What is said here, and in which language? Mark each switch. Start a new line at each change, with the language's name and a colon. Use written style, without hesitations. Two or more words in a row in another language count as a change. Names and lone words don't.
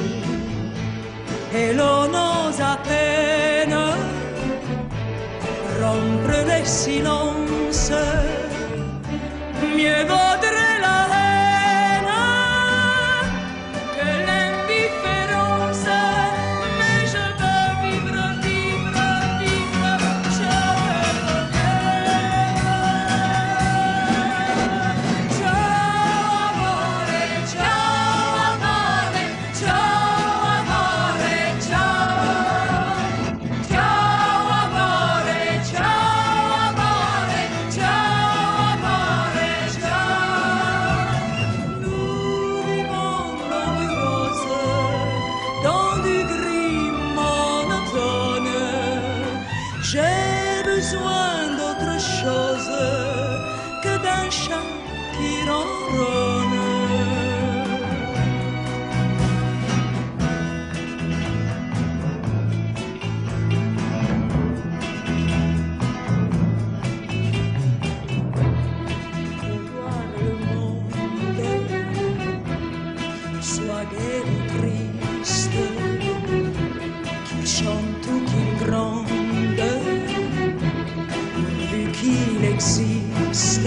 French: Et l'on ose à peine rompre les silences, mieux vaudrait la haine que l'indifférence. Mais je veux vivre, je veux
Italian: ciao amore, ciao amore, ciao amore, ciao, ciao amore, ciao amore, ciao amore, ciao.
French: Nous vivons dans du rose, dans du gris monotone. J'ai besoin d'autre chose que d'un chat qui ronronne. Voir le monde, soit gai ou triste, qu'il chante ou qu'il gronde, pourvu qu'il existe.